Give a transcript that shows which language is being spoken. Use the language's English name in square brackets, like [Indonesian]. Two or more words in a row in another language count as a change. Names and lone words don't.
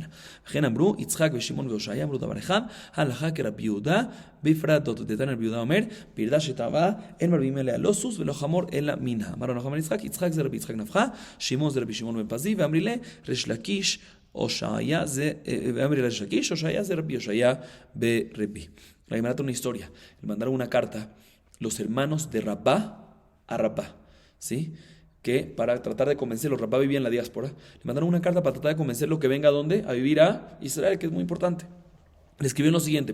[Hebrew] וכן אמרו יצחק ושמעון והושעיה אמרו דבר אחד, הלכה כרבי יהודה בפרדות. דתניא רבי יהודה אומר, פרדה שטבעה אין מרבים עליה לא סוס ולא חמור אלא מנהה. אמר רבי נחמן יצחק, יצחק זה רבי יצחק נפחא, שמעון זה רבי שמעון בן פזי, ואמרי לה ריש לקיש Oshaya de Rabbi Oshaya be Rebi. [Spanish] La Gemara tiene una historia. Le mandaron una carta los hermanos de Rabá a Rabá, ¿sí? Que para tratar de convencerlo, Rabá vivía en la diáspora. Le mandaron una carta para tratar de convencerlo que venga a ¿dónde? A vivir a Israel, que es muy importante. Le escribieron lo siguiente.